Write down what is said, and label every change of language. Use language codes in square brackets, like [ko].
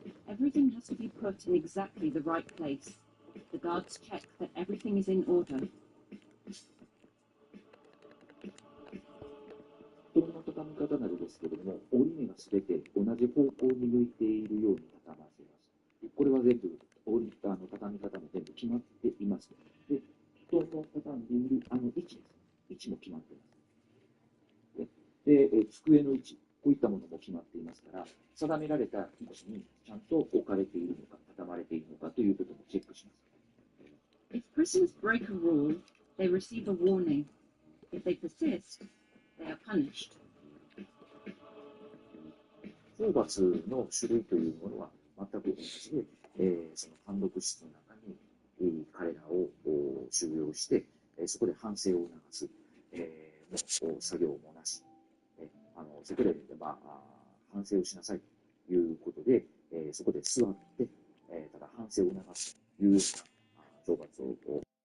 [en] Everything has to be put in exactly the right place. The guards check that everything is in order. [ja] 布団の畳み方などですけれども、折り目がすべて同じ方向に向いているように畳ませます。これは全部畳み方も全部決まっています。で、布団を畳んでいる位置です。位置も決まっています。で、机の位置、こういったものも決まっていますから、定められた位置にちゃんと置かれているのか、畳まれているのかということもチェックします。 [en] If prisoners break a rule, they receive a warning. If they persist, they are punished. [ja] 懲罰の種類というものは全く同じで、その単独室の中に、彼らを収容して、そこで反省を促す、作業もなし、そこで、反省をしなさいということで、そこで座って、ただ反省を促すというような懲罰を。